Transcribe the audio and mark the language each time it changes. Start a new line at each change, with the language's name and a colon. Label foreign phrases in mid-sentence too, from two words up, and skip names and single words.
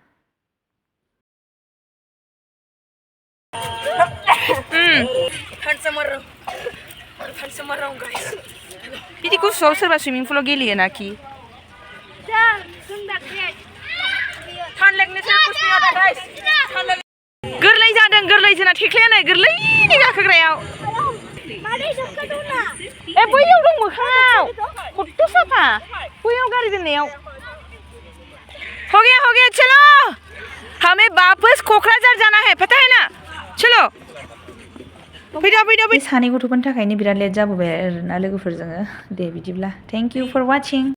Bodo: बिदि गुसुआव सोरबा सुइमिं पुलाव गेलेयो नाखि गोरलै जादों गोरलै जोंना थेख्लाया नै गोरलैनि गाखोग्रायाव बैयाव दं मोखाङाव खथ्थ' साफा बैयाव गारि दोननायाव
Hindi: हो गया चलो हमें वापस क'क्राझार जाना है पता है ना चलो
Bodo: फैदो सानै गथ'फोरनि थाखायनो बिराद लेट जाबोबाय आरोना लोगोफोर जोङो दे बिदिब्ला
English: thank you for watching